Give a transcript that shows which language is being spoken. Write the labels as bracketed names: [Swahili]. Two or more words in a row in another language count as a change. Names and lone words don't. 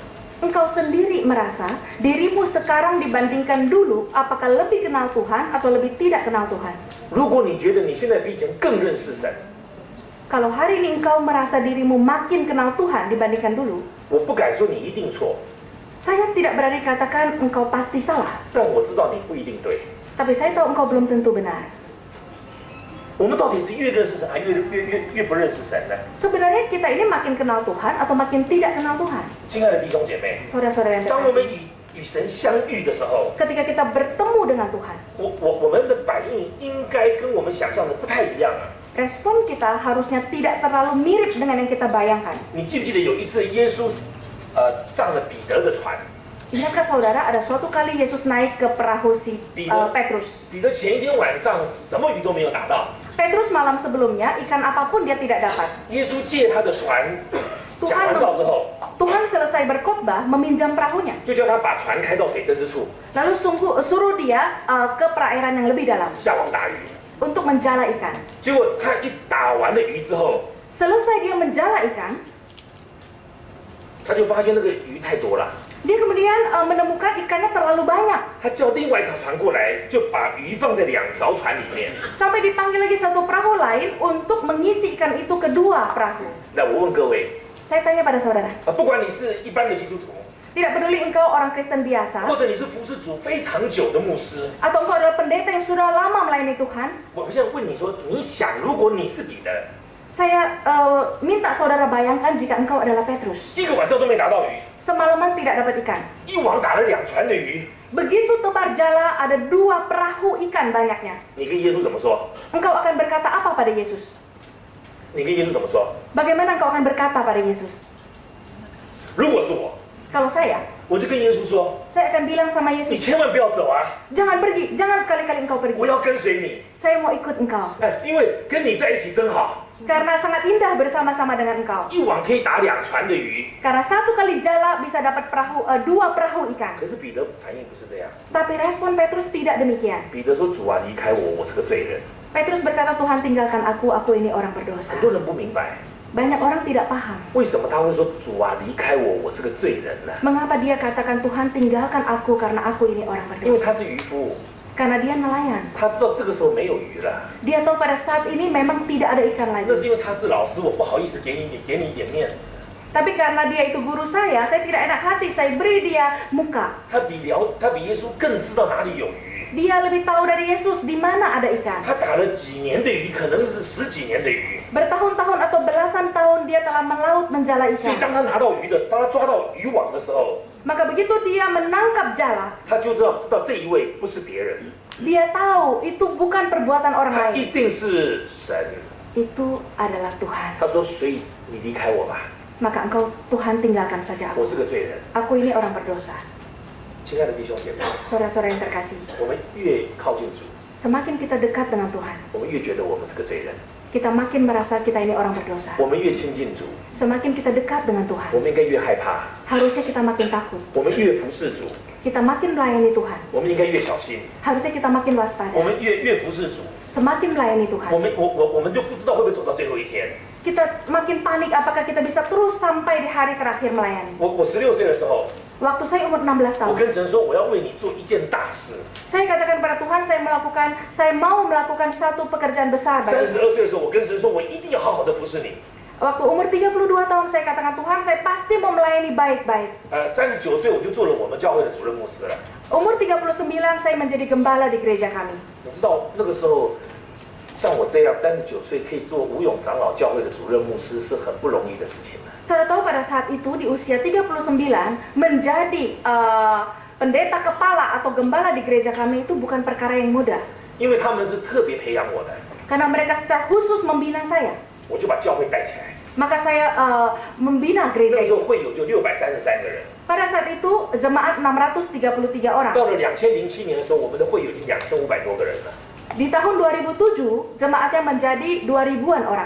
[Indonesian] engkau sendiri merasa dirimu sekarang dibandingkan dulu apakah lebih kenal Tuhan atau lebih tidak kenal Tuhan? [Chinese] 如果你觉得你现在比以前更认识神， [Indonesian] Kalau hari ini engkau merasa dirimu makin kenal Tuhan dibandingkan dulu, [Chinese] 我不敢说你一定错， [Indonesian] saya tidak berani katakan engkau pasti salah, [Chinese] 但我知道你不一定对。 [Indonesian] tapi saya tahu engkau belum tentu benar. [Chinese] 我们到底是越认识神，还越不认识神呢？ [Indonesian] Sebenarnya kita ini makin kenal Tuhan atau makin tidak kenal Tuhan? [Chinese] 亲爱的弟兄姐妹， [Indonesian] Saudara-saudara yang [Chinese] 当我们 [Indonesian] terkasih, [Chinese] 与神相遇的时候， [Indonesian] ketika kita bertemu dengan Tuhan, [Chinese] 我们的反应应该跟我们想象的不太一样啊。 [Indonesian] respon kita harusnya tidak terlalu mirip dengan yang kita bayangkan. [Chinese] 你记不记得有一次耶稣上了彼得的船？ [Indonesian] Ingatkah saudara ada suatu kali Yesus naik ke perahu si Petrus? [Chinese] 彼得前一天晚上什么鱼都没有打到， [Indonesian] Petrus malam sebelumnya ikan apapun dia tidak dapat. [Chinese] 耶稣借他的船讲完道之后， [Indonesian] Tuhan selesai berkhotbah meminjam perahunya. [Chinese] 就叫他把船开到水深之处， [Indonesian] Lalu suruh dia ke perairan yang lebih dalam [Chinese] 下网打鱼。 [Indonesian] untuk menjala ikan. [Chinese] 结果他一打完了鱼之后， [Indonesian] Selesai dia menjala ikan, [Chinese] 他就发现那个鱼太多了， [Indonesian] dia kemudian menemukan ikannya terlalu banyak. [Chinese] 他叫另外一条船过来，就把鱼放在2条船里面。 [Indonesian] Sampai dipanggil lagi satu perahu lain untuk mengisi ikan itu ke 2 perahu. [Chinese] 那我问各位， [Indonesian] Saya tanya pada saudara, [Chinese] 不管你是一般的基督徒， [Indonesian] tidak peduli engkau orang Kristen biasa, [Chinese] 或者你是服侍主非常久的牧师， [Indonesian] atau engkau adalah pendeta yang sudah lama melayani Tuhan, [Chinese] 我现在问你说，你想如果你是彼得， [Indonesian] saya minta saudara bayangkan jika engkau adalah Petrus. [Chinese] 1个晚上都没打到鱼， [Indonesian] semalaman tidak dapat ikan. [Chinese] 一网打了2船的鱼。 [Indonesian] Begitu tebar jala, ada 2 perahu ikan banyaknya. [Chinese] 你跟耶稣怎么说？ [Indonesian] Engkau akan berkata apa pada Yesus? [Chinese] 你跟耶稣怎么说？ [Indonesian] Bagaimana engkau akan berkata pada Yesus? [Chinese] 如果是我， [Indonesian] Kalau saya [Chinese] 我就跟耶稣说 [Indonesian] saya akan bilang sama：“ [Chinese] 你 [Indonesian] Yesus, [Chinese] 千万不要走啊！ [Indonesian] jangan pergi, jangan sekali-kali engkau [Chinese] 我 [Indonesian] pergi. [Chinese] 要跟随你。 [Indonesian] Saya mau ikut engkau. [Chinese] 哎，因为跟你在一起真好， [Indonesian] Karena sangat indah bersama-sama dengan engkau. [Chinese] 一网可以打2船的鱼。 [Indonesian] Karena 1 kali jala bisa dapat 2 perahu ikan. [Chinese] 可是彼得反应不是这样。 [Indonesian] Tapi respon Petrus tidak demikian. [Chinese] 彼得说：“主啊，离开我，我是个罪人。 [Indonesian] Petrus berkata, Tuhan tinggalkan aku ini orang berdosa. ” [Chinese] 很多人不明白， [Indonesian] Banyak orang tidak paham. [Chinese] 为什么他会说：“主啊，离开我，我是个罪人呢？” [Indonesian] Mengapa dia katakan Tuhan tinggalkan aku karena aku ini orang [Chinese] 因为 [Indonesian] berdosa? [Chinese] 他是渔夫， [Indonesian] Karena dia nelayan. [Chinese] 他知道这个时候没有鱼了。 [Indonesian] Dia tahu pada saat ini memang tidak ada ikan [Chinese] 那 [Indonesian] lagi. [Chinese] 是因为他是老师，我不好意思给你一点面子。 [Indonesian] Tapi karena dia itu guru saya tidak enak hati, saya beri dia muka. [Chinese] 他比耶稣更知道哪里有鱼。 [Indonesian] Dia lebih tahu dari Yesus di mana ada ikan. [Chinese] 他打了几年的鱼，可能是10几年的鱼。 [Indonesian] Bertahun-tahun atau belasan tahun dia telah melaut menjala [Chinese] 所以 [Indonesian] ikan. [Chinese] 当他拿到鱼的，当他抓到渔网的时候， [Indonesian] Maka begitu dia menangkap jala, [Chinese] 他就知道这一位不是别人， [Indonesian] dia tahu itu bukan perbuatan orang [Chinese] 他 [Indonesian] lain. [Chinese] 一定是神。 [Indonesian] Itu adalah Tuhan. [Chinese] 他说：“所以你离开我吧， [Indonesian] Maka engkau Tuhan tinggalkan saja [Chinese] 我 [Indonesian] aku. [Chinese] 是个罪人。” [Indonesian] Aku ini orang berdosa. [Chinese] 亲爱的弟兄姐妹， [Indonesian] Saudara-saudara yang terkasih, [Chinese] 我们越靠近主， [Indonesian] semakin kita dekat dengan Tuhan, [Chinese] 我们越觉得我们是个罪人； [Indonesian] kita makin merasa kita ini orang berdosa. [Chinese] 我们越亲近主， [Indonesian] Semakin kita dekat dengan [Chinese] 我 [Indonesian] Tuhan, [Chinese] 们应该越害怕； [Indonesian] harusnya kita makin takut. [Chinese] 我们越服侍主， [Indonesian] Kita makin melayani Tuhan, [Chinese] 我们应该越小心； [Indonesian] harusnya kita makin [Chinese] 我 [Indonesian] waspada. [Chinese] 们越服侍主， [Indonesian] Semakin melayani [Chinese] 我 [Indonesian] Tuhan, [Chinese] 们就不知道会不会走到最后一天。 [Indonesian] kita makin panik apakah kita bisa terus sampai di hari terakhir melayani. [Chinese] 我16岁的时候， [Indonesian] Waktu saya umur 16 [Chinese] 我 [Indonesian] tahun, [Chinese] 跟神说，我要为你做一件大事。 [Indonesian] saya katakan pada Tuhan, saya mau melakukan satu pekerjaan besar bagi. [Chinese] 32 岁的时候，我跟神说，我一定要好好的服侍你。 [Indonesian] Waktu umur 32 tahun saya katakan, Tuhan, saya pasti mau melayani baik-baik. [Chinese] 39 岁我就做了我们教会的主任牧师了。 [Indonesian] Umur 39 saya menjadi gembala di gereja kami. [Chinese] 你知道那个时候，像我这样39岁可以做吴永长老教会的主任牧师，是很不容易的事情的。 [Indonesian] Saudara tahu pada saat itu di usia 39 menjadi pendeta kepala atau gembala di gereja kami itu bukan perkara yang mudah. [Chinese] 因为他们是特别培养我的， [Indonesian] Karena mereka secara khusus membina saya. [Chinese] 我就把教会带起来。 [Indonesian] Maka saya membina [Chinese] 那 [Indonesian] gereja [Chinese] 个时 [Indonesian] itu. [Chinese] 候会友就633个人， [Indonesian] Pada saat itu jemaat 633 orang. [Chinese] 到了2007年的时候，我们的会友已经2500多个人了。 [Indonesian] Di tahun 2007 jemaatnya menjadi 2000-an orang.